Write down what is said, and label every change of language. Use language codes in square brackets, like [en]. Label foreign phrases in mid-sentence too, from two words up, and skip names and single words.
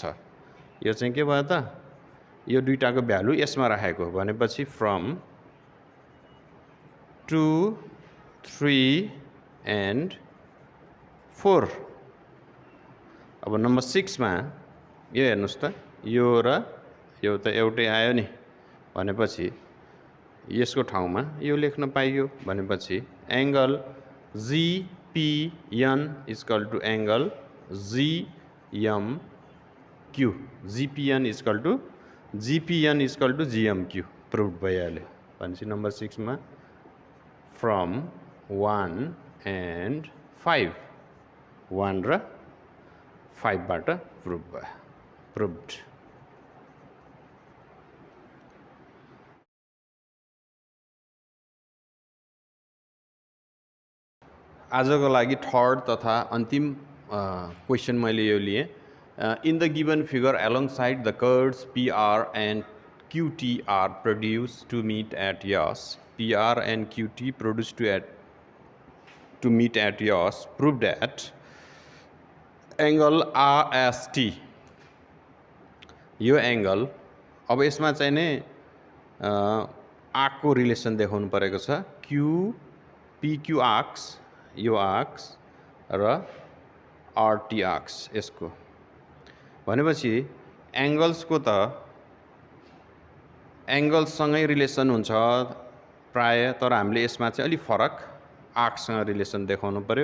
[ne] यो चाहिँ के भयो त, यो दुईटाको भ्यालु यसमा राखेको भनेपछि [en] from 2, 3 and 4. [ne] अब नम्बर 6 मा यो हेर्नुस् त, यो र यो त एउटै आयो नि भनेपछि यसको ठाउँमा यो लेख्न पाइयो भनेपछि [en] angle GPN is equal to angle GMQ. GPN is equal to GMQ [ne] प्रूभ भइहाल्यो भनेपछि नम्बर 6 मा [en] from 1 and 5 [ne] 1 र 5 बाट प्रूभ भयो, प्रूभड। आजको लागि थर्ड तथा अंतिम क्वेश्चन मैले यो लिए। [en] in the given figure alongside the curves PR and QT are produced to meet at S। PR and QT produced to meet at S prove that angle RST। [ne] यो एंगल अब यसमा चाहिँ नै आर्कको रिलेसन देखाउनु परेको छ। PQ आर्क्स, यो आर्क्स र RT आर्क्स यसको भनेपछि एंगल्स को त एङ्गलसँगै रिलेसन हुन्छ प्राय, तर हामीले यसमा चाहिँ अलिक फरक आर्कसँग रिलेसन देखाउनु पर्यो।